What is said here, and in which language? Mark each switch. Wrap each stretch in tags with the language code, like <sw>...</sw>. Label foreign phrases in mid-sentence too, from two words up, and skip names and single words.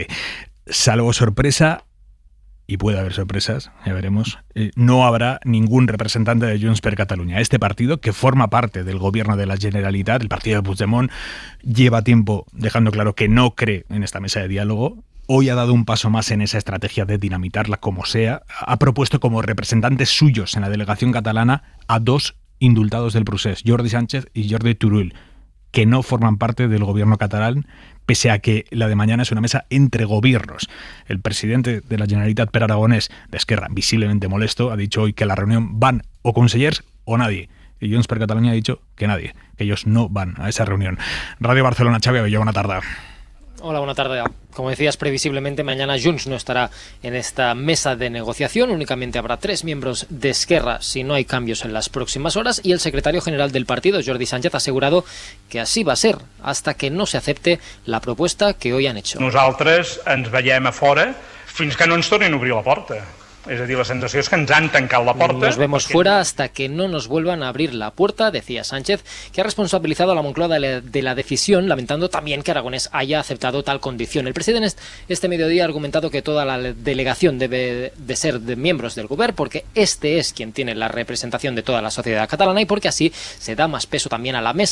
<es>Salvo sorpresa, y puede haber sorpresas, ya veremos, no habrá ningún representante de Junts per Catalunya. Este partido, que forma parte del gobierno de la Generalitat, el partido de Puigdemont, lleva tiempo dejando claro que no cree en esta mesa de diálogo hoy ha dado un paso más en esa estrategia de dinamitarla como sea. Ha propuesto como representantes suyos en la delegación catalana a 2 indultados del procés, Jordi Sánchez y Jordi Turull, que no forman parte del gobierno catalán, pese a que la de mañana es una mesa entre gobiernos. El presidente de la Generalitat, Pere Aragonès, de Esquerra, visiblemente molesto, ha dicho hoy que a la reunión van o consellers o nadie. Y Junts per Catalunya ha dicho que nadie, que ellos no van a esa reunión. Radio Barcelona, Xavi Abelló, buena tarde. Hola, buena tarde. Como decías, previsiblemente mañana Junts no estará en esta mesa de negociación. Únicamente habrá 3 miembros de Esquerra si no hay cambios en las próximas horas. Y el secretario general del partido, Jordi Sánchez, ha asegurado que así va a ser hasta que no se acepte la propuesta que hoy han hecho.</es> <ca>Nosaltres ens veiem a fora fins que no ens tornin a obrir la porta.</ca> <es>Es decir, la sensación es que nos han tancado la puerta. Nos vemos fuera hasta que no nos vuelvan a abrir la puerta, decía Sánchez, que ha responsabilizado a la Moncloa de la decisión, lamentando también que Aragonès haya aceptado tal condición. El presidente este mediodía ha argumentado que toda la delegación debe de ser de miembros del Govern, porque este es quien tiene la representación de toda la sociedad catalana y porque así se da más peso también a la mesa.</es>